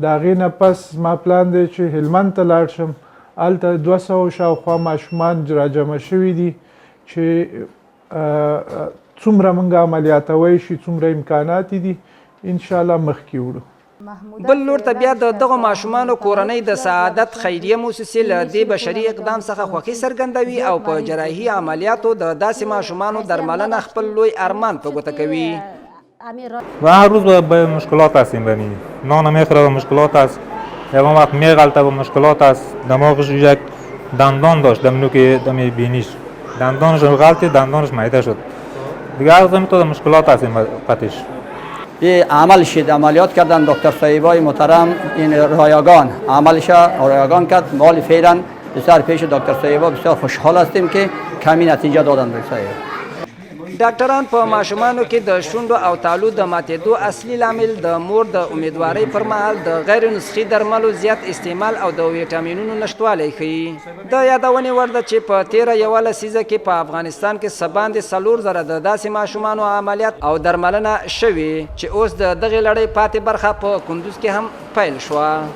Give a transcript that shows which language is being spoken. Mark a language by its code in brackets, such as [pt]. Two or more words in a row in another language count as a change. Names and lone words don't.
[ps] د هغې نه پس ما پلان دی چې هلمند ته لاړ شم. هلته 200 شاوخوا ماشومان راجمع شوي دي چې څومره موږ عملیاتوی شي څومره امکانات دي [ar] ان شاء الله [ps] مخکې وړو. بل لور ته بیا د دغو ماشومانو کورنۍ د سعادت خیریه موسسې له دې بشري اقدام څخه خوښي څرګندوي او په جراحي عملیاتو د داسې ماشومانو درملنه خپل لوی ارمان په ګوته کوي. [fa] و هر روز به مشکلات هستیم، ببینید نان میخوره به مشکلات است، یه وقت میغلطه به مشکلات است. دماغش یک دندان داشت دم بینیش، دندانش غلطی، دندانش معده شد دیگه. هر روز تو مشکلات هستیم قطعش. یه عمل شد، عملیات کردن دکتر صاحبای محترم، این رایگان عملش رایگان کرد. مال فعلا بسیار پیش دکتر صاحبا بسیار خوشحال هستیم که کمی نتیجه دادن به صاحب. [ps] ډاکټران په ماشومانو کې د شونډو او تالو د ماتېدو اصلي لامل د مور د امیدوارۍ پر مهال د غیر نسخي درملو زیات استعمال او د ویټامینونو نشتوالی ښیي. د یادونې وړ ده چې په تېره یوه لسیزه کې په افغانستان کې څه باندې 4,000 د داسې ماشومانو عملیات او درملنه شوې چې اوس د دغې لړۍ پاتې برخه په کندوز کې هم پیل شوه.